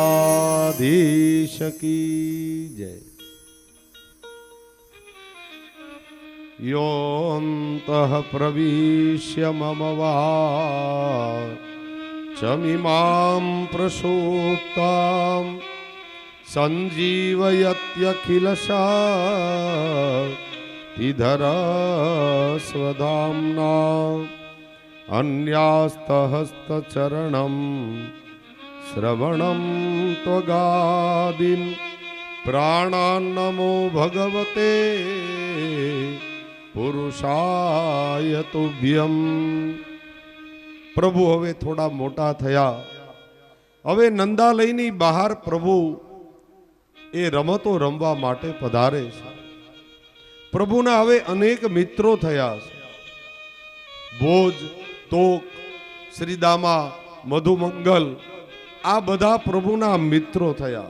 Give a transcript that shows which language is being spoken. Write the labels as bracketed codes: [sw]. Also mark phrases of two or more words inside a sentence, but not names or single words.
[hi] द्वारकाधीश की जय. [sa] योऽन्तः प्रविश्य मम वाचमिमां प्रसुप्तां सञ्जीवयत्यखिलशक्तिधरस्वधाम्ना अन्यास्तहस्तचरणं श्रवणं त्वगादीन् प्राणान्नमो भगवते पुरुषाय तुभ्यं. [gu] પ્રભુ હવે થોડા મોટા થયા. હવે નંદાલયની બહાર પ્રભુ એ રમતો રમવા માટે પધારે છે. પ્રભુના હવે અનેક મિત્રો થયા છે. ભોજ, તોક, શ્રીદામા, મધુમંગલ આ બધા પ્રભુના મિત્રો થયા.